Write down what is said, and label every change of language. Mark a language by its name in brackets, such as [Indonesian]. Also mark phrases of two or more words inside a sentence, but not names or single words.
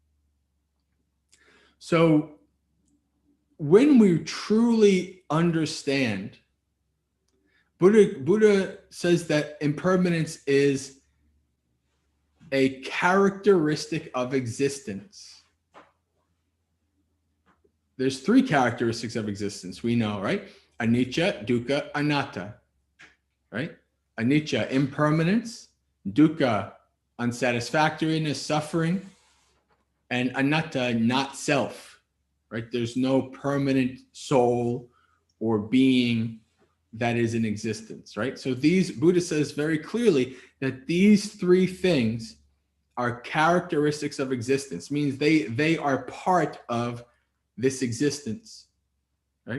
[English] So when we truly understand, Buddha says that impermanence is a characteristic of existence. There's three characteristics of existence, we know, right? [Pali] Anicca, dukkha, anatta, right? [English] Anicca, impermanence; dukkha, unsatisfactoriness, suffering; and anatta, not self, right? There's no permanent soul or being that is in existence, right? So Buddha says very clearly that these three things are characteristics of existence, means they are part of this existence, right?